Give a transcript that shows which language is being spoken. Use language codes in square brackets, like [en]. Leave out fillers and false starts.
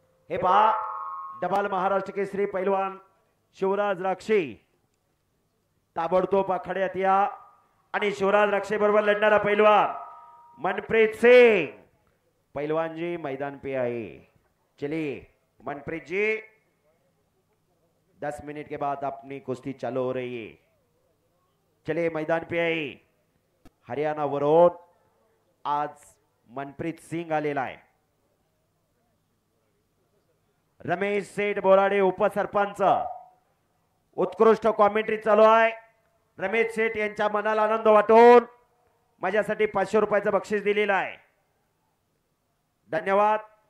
[mr] हे पहा, डबाल महाराष्ट्र केसरी पैलवान शिवराज राक्षे ताबडतोब आखाड्यात या. आणि शिवराज रक्षे बरोबर लढणारा पैलवान मनप्रीत सिंग। [hi] पैलवान जी मैदान पे आए। चलिए मनप्रीत जी, 10 मिनट के बाद अपनी कुश्ती चालू हो रही है। चलिए मैदान पे आए। [mr] हरियाणा वरून आज मनप्रीत सिंग आलेला आहे। रमेश सेठ बोराडे उपसरपंच, उत्कृष्ट कॉमेंट्री चालू आहे। रमेश सेठ यांच्या मनाला आनंद वाटून माझ्यासाठी 500 रुपयाचं बक्षीस दिलेलं आहे। धन्यवाद।